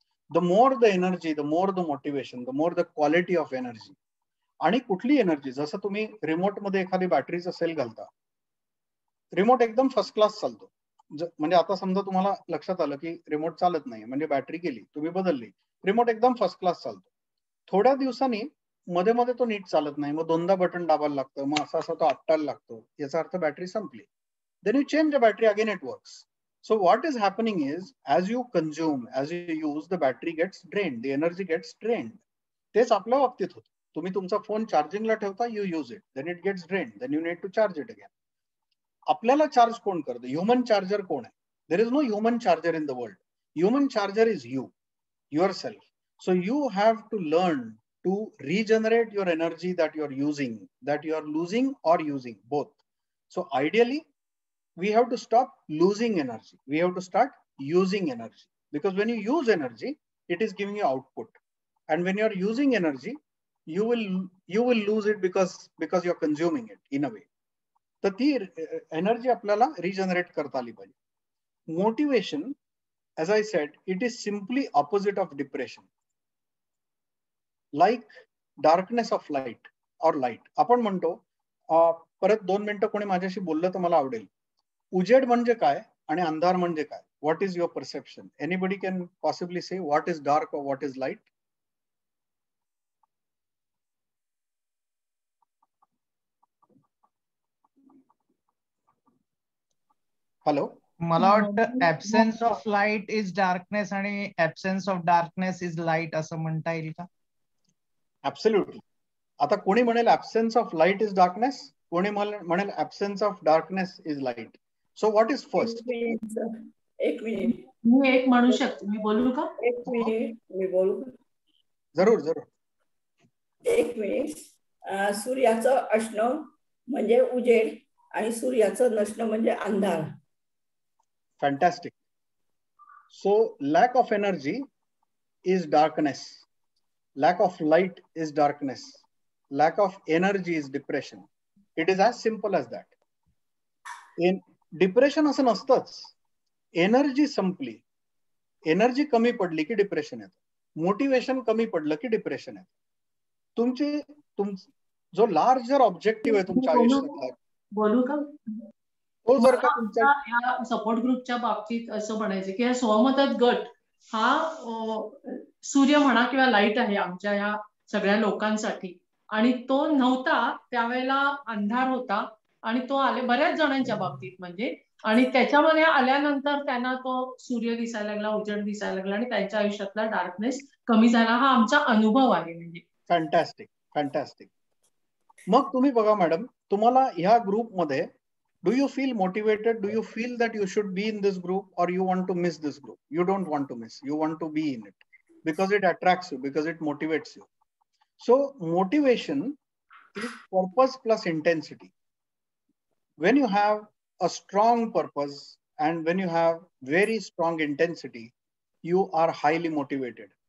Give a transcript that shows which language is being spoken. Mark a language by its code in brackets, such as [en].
[en] The more the energy, the more the motivation, the more the quality of energy. [mr] आणि कुठली energy, जसं तुम्ही remote मध्ये एखादी बॅटरीचा सेल घालता, रिमोट एकदम फर्स्ट क्लास चालतो. म्हणजे आता समजा तुम्हाला लक्षात आलं की रिमोट चालत नाही, म्हणजे बॅटरी गेली, तुम्ही बदलली, रिमोट एकदम फर्स्ट क्लास चालतो. थोड्या दिवसांनी मध्ये मध्ये तो नीट चालत नाही, मग दोनदा बटन दाबायला लागतं, मग असा तो आपटायला लागतो, याचा अर्थ बॅटरी संपली. [en] Then you change the battery, again it works. So what is happening is, as you consume, as you use, the battery gets drained, the energy gets drained. [mr] तेच आपल्या बाबतीत होतं. तुम्ही तुमचा फोन चार्जिंगला ठेवता, [en] You use it, then it gets drained, then you need to charge it again. [mr] आपल्याला charge कोण करतं? ह्युमन चार्जर कोण आहे? [en] There is no human charger in the world. Human charger is you, yourself. So you have to learn to regenerate your energy that you are using, that you are losing or using, both. So ideally, we have to stop losing energy. We have to start using energy, because when you use energy, it is giving you output. And when you are using energy, you will lose it because you are consuming it in a way. [mr] तर ती energy आपल्याला regenerate करता आली पाहिजे. [en] Motivation, as I said, it is simply opposite of depression. Like darkness of light or light. [mr] आपण म्हणतो, परत 2 मिनिटं कोणी माझ्याशी बोललं तर मला आवडेल, उजेड म्हणजे काय आणि अंधार म्हणजे काय? [en] What is your perception? Anybody can possibly say what is dark or what is light? Hello? [mr] मला वाटतं [en] absence of light is darkness आणि absence of darkness is light [mr] असं म्हणता येईल का? [en] Absolutely. [mr] आता कोणी म्हणेल [en] absence of light is darkness, [mr] कोणी म्हणेल [en] Absence of darkness is light. So what is first? [mr] एक मिनिट, मी एक म्हणू शकते, मी बोलू का? एक मिनिट, मी बोलू? जरूर जरूर. एक मिनिट. सूर्याचं असणं म्हणजे उजेड आणि सूर्याचं नसणं म्हणजे अंधार. [en] Fantastic. So lack of energy is darkness. Lack of light is darkness. Lack of energy is depression. It is as simple as that. In depression [mr] असं नसतंच. एनर्जी संपली, एनर्जी कमी पडली की डिप्रेशन येतं. मोटिवेशन कमी पडलं की डिप्रेशन येतं. जो लार्जर ऑब्जेक्टिव्ह आहे तुमच्या आयुष्यातला, बोलू का? तो जर का तुमचा या सपोर्ट ग्रुपच्या बाबतीत असं म्हणायचं की स्वमदत गट हा सूर्य म्हणा किंवा लाईट आहे आमच्या या सगळ्या लोकांसाठी, आणि तो नव्हता त्यावेळेला अंधार होता, आणि तो आले बऱ्याच जणांच्या बाबतीत म्हणजे, आणि त्याच्यामध्ये आल्यानंतर त्यांना तो सूर्य दिसायला लागला, उजेड दिसायला लागला, आणि त्यांच्या आयुष्यातला डार्कनेस कमी झाला. हा आमचा अनुभव आहे. म्हणजे [en] Fantastic fantastic. [mr] मग तुम्ही बघा मॅडम, तुम्हाला ह्या ग्रुपमध्ये [en] do you feel motivated? Do you feel that you should be in this group, or you want to miss this group? You don't want to miss, you want to be in it because it attracts you, because it motivates you. So motivation is purpose plus intensity. When you have a strong purpose and when you have very strong intensity, you are highly motivated.